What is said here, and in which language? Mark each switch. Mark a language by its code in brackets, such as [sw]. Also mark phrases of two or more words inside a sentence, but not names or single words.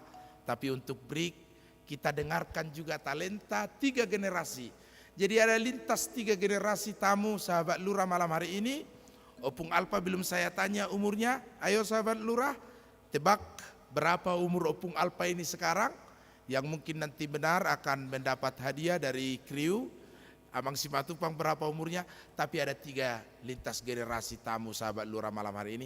[id] Tapi untuk break kita dengarkan juga talenta 3 generasi. Jadi ada lintas 3 generasi tamu sahabat Lura malam hari ini. Opung Alpa belum saya tanya umurnya. Ayo sahabat Lura, tebak berapa umur Opung Alpa ini sekarang? Yang mungkin nanti benar akan mendapat hadiah dari kriu. Amang Simatupang berapa umurnya? Tapi ada 3 lintas generasi tamu sahabat Lura malam hari ini.